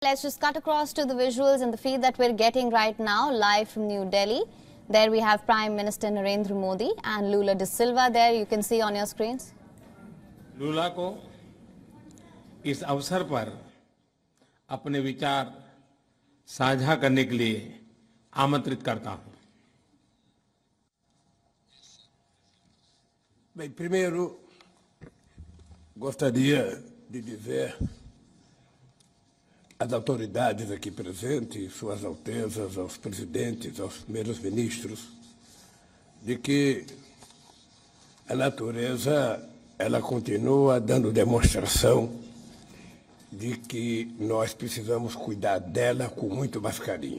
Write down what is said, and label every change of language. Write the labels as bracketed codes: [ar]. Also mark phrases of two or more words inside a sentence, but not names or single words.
[en] Let's just cut across to the visuals and the feed that we're getting right now, live from New Delhi. There we have Prime Minister Narendra Modi and Lula da Silva there, you can see on your screens. [hi] लूला को इस अवसर पर अपने विचार साझा करने के लिए आमंत्रित करता हूं. [pt] Bem, primeiro gostaria de dizer às autoridades aqui presentes, suas altezas, aos presidentes, aos primeiros ministros, de que a natureza ela continua dando demonstração de que nós precisamos cuidar dela com muito mais carinho.